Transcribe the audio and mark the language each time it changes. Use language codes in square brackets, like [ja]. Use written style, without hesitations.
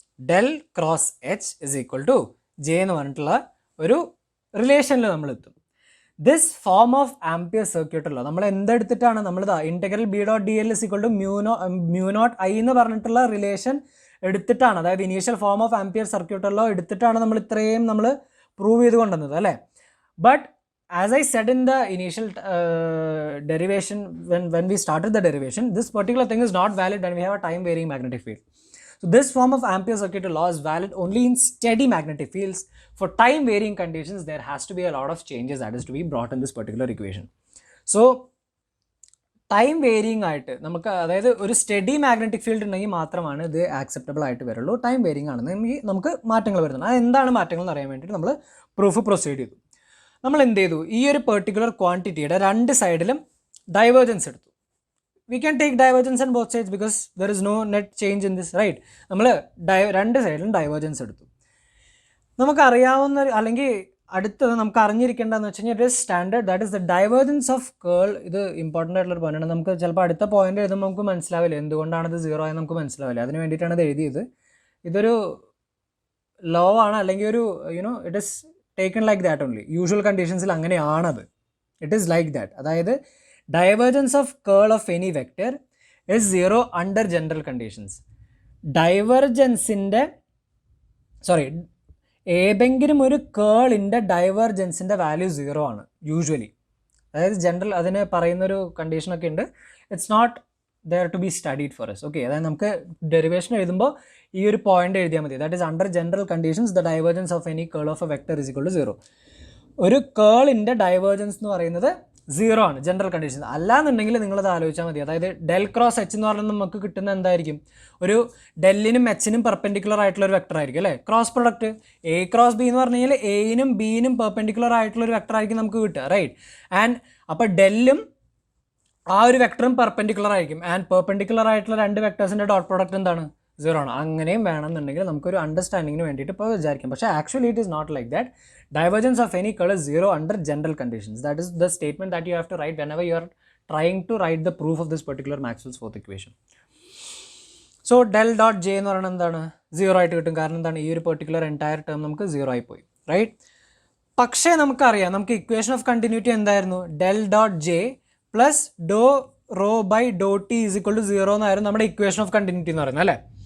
[en] del cross H is equal to J [ml] എന്ന് പറഞ്ഞിട്ടുള്ള ഒരു റിലേഷനിൽ നമ്മൾ എത്തും. ദിസ് ഫോം ഓഫ് ആംപിയർ സർക്യൂട്ടല്ലോ നമ്മൾ എന്തെടുത്തിട്ടാണ്, നമ്മളിതാ integral B dot D L is equal to mu naught I എന്ന് പറഞ്ഞിട്ടുള്ള റിലേഷൻ എടുത്തിട്ടാണ്, അതായത് ഇനീഷ്യൽ ഫോം ഓഫ് ആംപിയർ സർക്യൂട്ടല്ലോ എടുത്തിട്ടാണ് നമ്മൾ ഇത്രയും നമ്മൾ പ്രൂവ് ചെയ്ത് കൊണ്ടുവന്നത് അല്ലേ. [en] But as I said in the initial derivation, when we started the derivation, this particular thing is not valid when we have a time varying magnetic field. So this form of Ampere circuit law is valid only in steady magnetic fields. For time varying conditions, there has to be a lot of changes that is to be brought in this particular equation. [ml] So time varying ആയിട്ട് നമുക്ക്, അതായത് ഒരു study magnetic field ഉണ്ടെങ്കിൽ മാത്രമാണ് ഇത് acceptable ആയിട്ട് വരുള്ളൂ. Time varying ആണെന്നെങ്കിൽ നമുക്ക് മാറ്റങ്ങൾ വരുന്നുണ്ട്. അത് എന്താണ് മാറ്റങ്ങൾ എന്ന് അറിയാൻ വേണ്ടിയിട്ട് നമ്മൾ പ്രൂഫ് പ്രൊസീഡ് ചെയ്തു. നമ്മൾ എന്ത് ചെയ്തു, ഈ ഒരു പെർട്ടിക്കുലർ ക്വാണ്ടിറ്റിയുടെ രണ്ട് സൈഡിലും ഡൈവേർജൻസ് എടുത്തു. [en] We can take divergence and both sides because there is no net change in this, right. [ml] നമ്മൾ രണ്ട് സൈഡിലും ഡൈവേർജൻസ് എടുത്തു. നമുക്കറിയാവുന്ന അല്ലെങ്കിൽ അടുത്തത് നമുക്ക് അറിഞ്ഞിരിക്കേണ്ടതെന്ന് വെച്ച് കഴിഞ്ഞാൽ [en] It is standard, that is the divergence of curl. [ml] ഇത് ഇമ്പോർട്ടൻ്റ് ആയിട്ടുള്ളൊരു പോയിൻ്റാണ്. നമുക്ക് ചിലപ്പോൾ അടുത്ത പോയിന്റ് എഴുതുമ്പോൾ നമുക്ക് മനസ്സിലാവില്ല എന്തുകൊണ്ടാണ് ഇത് സീറോ ആയി, നമുക്ക് മനസ്സിലാവില്ല. അതിന് വേണ്ടിയിട്ടാണ് ഇത് എഴുതിയത്. ഇതൊരു ലോ ആണ്, അല്ലെങ്കിൽ ഒരു [en] It is taken like that only. [ml] Usual conditions il anganeyanadu. [en] It is like that. [ml] Adayathu [en] divergence of curl of any vector is zero under general conditions. [ml] Divergence inde ഏതെങ്കിലും ഒരു കേളിൻ്റെ ഡൈവേർജൻസിൻ്റെ വാല്യൂ സീറോ ആണ് usually. അതായത് general അതിന് പറയുന്നൊരു കണ്ടീഷനൊക്കെ ഉണ്ട്. [en] It's not there to be studied for S. [ml] Okay, അതായത് നമുക്ക് derivation എഴുതുമ്പോൾ ഈ ഒരു പോയിന്റ് എഴുതിയാൽ മതി. [en] That is under general conditions the divergence of any curl of a vector is equal to zero. [ml] ഒരു കേളിൻ്റെ ഡൈവേർജൻസ് എന്ന് പറയുന്നത് സീറോ ആണ് ജനറൽ കണ്ടീഷൻസ്. അല്ലാന്നുണ്ടെങ്കിൽ നിങ്ങളത് ആലോചിച്ചാൽ മതി. അതായത് ഡെൽ ക്രോസ് എച്ച് എന്ന് പറയുന്നത് നമുക്ക് കിട്ടുന്ന എന്തായിരിക്കും, ഒരു ഡെല്ലിനും എച്ചിനും പെർപെൻഡിക്കുലർ ആയിട്ടുള്ള ഒരു വെക്ടർ ആയിരിക്കും അല്ലേ. Cross product A cross B എന്ന് പറഞ്ഞു കഴിഞ്ഞാൽ എയിനും ബിയിനും പെർപെൻഡിക്കുലർ ആയിട്ടുള്ള ഒരു വെക്ടർ ആയിരിക്കും നമുക്ക് കിട്ടുക, റൈറ്റ്. ആൻഡ് അപ്പോൾ ഡെല്ലും ആ ഒരു വെക്ടറും പെർപെൻഡിക്കുലർ ആയിരിക്കും. ആൻഡ് പെർപെൻഡിക്കുലർ ആയിട്ടുള്ള രണ്ട് വെക്ടേഴ്സിൻ്റെ ഡോട്ട് പ്രോഡക്റ്റ് എന്താണ്, സീറോ ആണ്. അങ്ങനെയും വേണമെന്നുണ്ടെങ്കിൽ നമുക്കൊരു അണ്ടർസ്റ്റാൻഡിങ്ങിന് വേണ്ടിയിട്ട് ഇപ്പോൾ വിചാരിക്കാം. പക്ഷേ [en] Actually it is not like that. Divergence of any curl is zero under general conditions. That is the statement that you have to write whenever you are trying to write the proof of this particular Maxwell's fourth equation. [ml] So del dot j എന്ന് പറയുന്നത് എന്താണ്, zero ആയിട്ട് കിട്ടും. കാരണം എന്താണ്, ഈ ഒരു particular entire term നമുക്ക് സീറോ ആയി പോയി, റൈറ്റ്. പക്ഷേ നമുക്കറിയാം, നമുക്ക് ഇക്വേഷൻ ഓഫ് കണ്ടിന്യൂറ്റി എന്തായിരുന്നു, [en] del dot J plus do rho by do T is equal to zero [ml] എന്നായിരുന്നു നമ്മുടെ ഇക്വേഷൻ ഓഫ് കണ്ടിന്യൂറ്റി എന്ന് പറയുന്നത് അല്ലേ.